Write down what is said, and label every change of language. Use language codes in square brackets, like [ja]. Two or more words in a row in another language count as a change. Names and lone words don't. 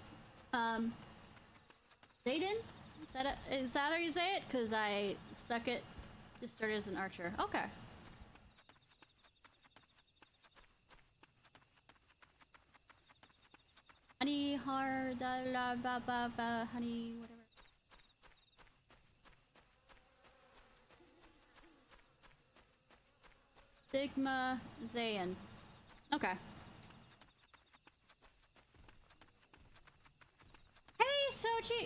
[en] Zayden? Is that how you say it? Because I suck at just started as an archer. Okay. Honey, hard, la, ba, ba, ba, honey, whatever. Sigma Zayn. Okay. Hey, Sochi!